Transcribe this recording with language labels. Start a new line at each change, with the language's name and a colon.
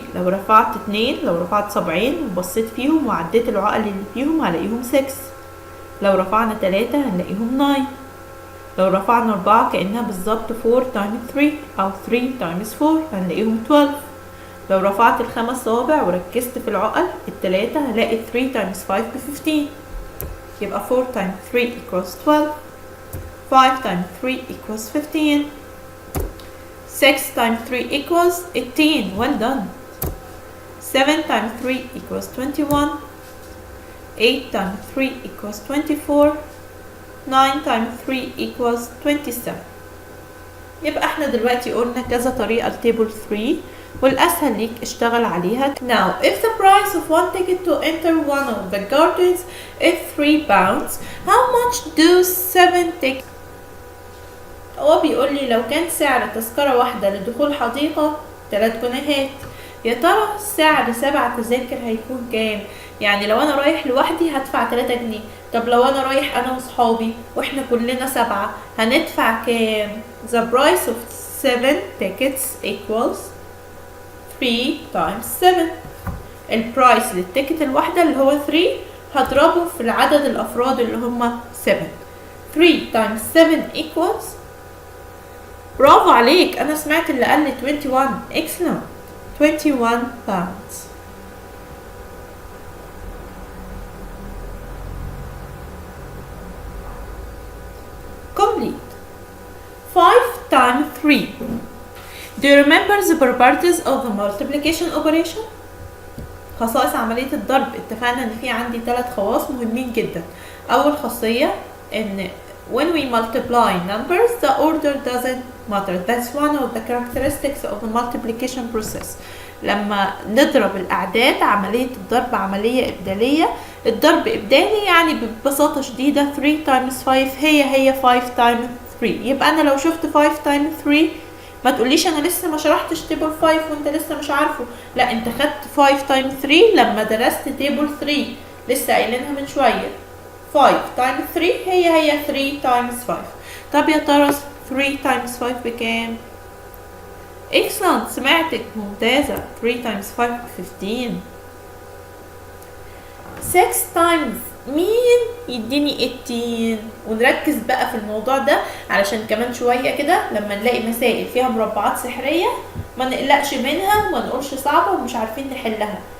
Arabic: لو رفعت 2، لو رفعت صبعين وبصيت فيهم وعديت العقل اللي فيهم هلاقيهم 6. لو رفعنا 3 هنلاقيهم 9. لو رفعنا 4 كأنها بالظبط 4 times 3 أو 3 times 4 هنلاقيهم 12. لو رفعت ال5 صوابع وركزت في العقل التلاتة هلاقي 3 times 5 ب 15.
English: يبقى 4 times 3 equals 12. 5 times 3 equals 15. 6 times 3 equals 18. Well done. 7 times 3 equals 21. 8 times 3 equals 24. 9 times 3 equals 27.
Arabic: يبقى احنا دلوقتي قلنا كذا طريقة لتيبل 3 والأسهل ليك اشتغل عليها.
English: Now, if the price of one ticket to enter one of the gardens is 3 pounds, how much do 7 tickets?
Arabic: هو بيقول لي لو كان سعر تذكرة واحدة لدخول حديقة 3 جنيهات، يا ترى سعر 7 تذاكر هيكون كام؟ يعني لو أنا رايح لوحدي هدفع 3 جنيه، طب لو أنا رايح أنا وصحابي وإحنا كلنا 7 هندفع كام؟
English: The price of 7 tickets equals 3 times 7.
Arabic: البرايس للتيكت الواحدة اللي هو 3 هضربه في العدد الأفراد اللي هم 7.
English: 3 times 7 equals،
Arabic: برافو عليك، أنا سمعت اللي قال لي 21.
English: excellent. 21 pounds. complete. 5 times 3. Do you remember the properties of the multiplication operation?
Arabic: خصائص عملية الضرب. اتفقنا ان في عندي 3 خواص مهمين جدا. اول خاصية ان
English: when we multiply numbers the order doesn't matter. That's one of the characteristics of the multiplication process.
Arabic: لما نضرب الاعداد عملية الضرب عملية ابدالية. الضرب ابدالي يعني ببساطة شديدة 3 times 5 هي 5 times 3. يبقى انا لو شفت 5 times 3 ما تقوليش انا لسه ما شرحتش تيبل 5 وانت لسه مش عارفه. لا، انت خدت 5 times 3 لما درست تيبل 3 لسه قايلينها من شويه. 5 times 3 هي 3 times 5. طب يا ترى 3 times 5 بكام؟
English: excellent،
Arabic: سمعتك ممتازه.
English: 3 times 5 ب 15. 6 times مين يديني 18.
Arabic: ونركز بقى في الموضوع ده علشان كمان شوية كده لما نلاقي مسائل فيها مربعات سحرية ما نقلقش منها وما نقولش صعبة ومش عارفين نحلها.